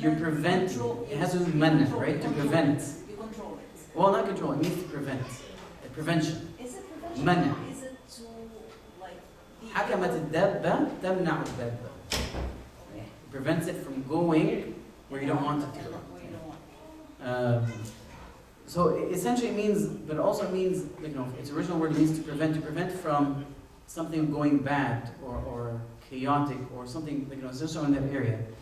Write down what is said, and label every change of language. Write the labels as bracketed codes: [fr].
[en] you prevent, it has to do with manna, right? To prevent. You control it. Well, not control, it means to prevent. Prevention. Is it prevention? Manna. Is it to, like... [ar] حكمت الدابة تمنع الدابة. [en] It prevents it from going where you don't want it to go. Where you don't want it. So it essentially means, but it also means, its original word means to prevent from something going bad or chaotic or something, just in that area.